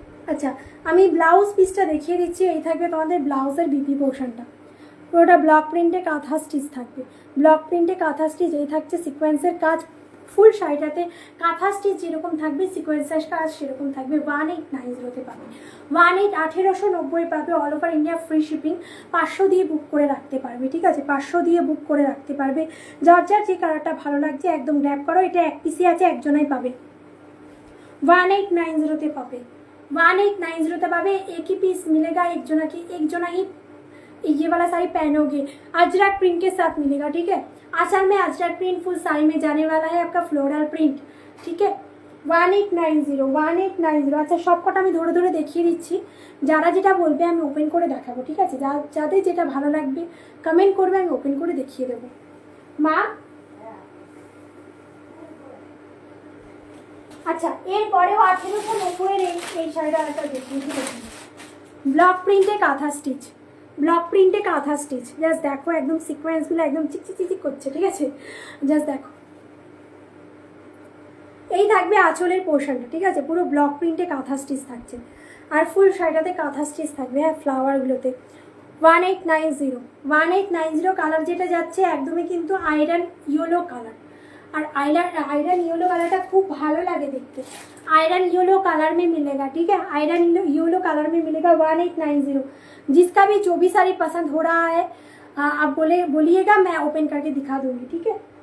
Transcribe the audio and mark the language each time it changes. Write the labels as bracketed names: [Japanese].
[Bangla] আচ্ছা আমি ব্লাউজ পিসটা দেখিয়ে দিচ্ছি, এই থাকবে তোমাদের ব্লাউজের বিপি পোর্শনটা, পুরোটা ব্লক প্রিন্টে কাঁথা স্টিচ থাকবে, ব্লক প্রিন্টে কাঁথা স্টিচ, এই থাকছে সিকোয়েন্সের কাজ, ফুল শাড়িটাতে কাঁথা স্টিচ যেরকম থাকবে সিকোয়েন্সের কাজ সেরকম থাকবে। 1890 পাবে, 1890 পাবে, all over India free shipping, 500 দিয়ে বুক করে রাখতে পারবে, ঠিক আছে, 500 দিয়ে বুক করে রাখতে পারবে। যার যার যে কালারটা ভালো লাগছে একদম গ্র্যাব করো, এটা এক পিসি আছে, একজনাই পাবে, 1890 পাবে, [Hindi] 1890 पावे, एक ही पीस मिलेगा, एक जना ही ये वाला साड़ी पहनोगे, अजरक प्रिंट के साथ मिलेगा, ठीक है। आंचल में अजरक प्रिंट फुल साड़ी में जाने वाला है, आपका फ्लोरल प्रिंट, ठीक है। 1890। [Bangla] अच्छा सब कटा আমি ধরে ধরে দেখিয়ে দিচ্ছি, যারা যেটা বলবে আমি ওপেন করে দেখাবো, ঠিক আছে, যাদের যেটা ভালো লাগবে কমেন্ট করবে, আমি ওপেন করে দেখিয়ে দেবো। মা আচ্ছা এরপরেও 1890 এই শাড়িটা একটা দেখিয়ে দিচ্ছি, ব্লক প্রিন্টে কাঁথা স্টিচ, ব্লক প্রিন্টে কাঁথা স্টিচ, জাস্ট দেখো একদম সিকোয়েন্সগুলো একদম চিকচিক করছে, ঠিক আছে, জাস্ট দেখো। এই থাকবে আঁচলের পোর্শনটা, ঠিক আছে, পুরো ব্লক প্রিন্টে কাঁথা স্টিচ থাকছে, আর ফুল শাড়িটাতে কাঁথা স্টিচ থাকবে, হ্যাঁ ফ্লাওয়ারগুলোতে, 1890 কালার যেটা যাচ্ছে একদমই কিন্তু আয়রন ইয়েলো কালার। [Hindi] और आयरन येलो कलर का खूब भालो लगे देखते। आयरन येलो कलर में मिलेगा, ठीक है, आयरन येलो कलर में मिलेगा 1890। जिसका भी जो भी साड़ी पसंद हो रहा है आप बोलिएगा, मैं ओपन करके दिखा दूंगी, ठीक है।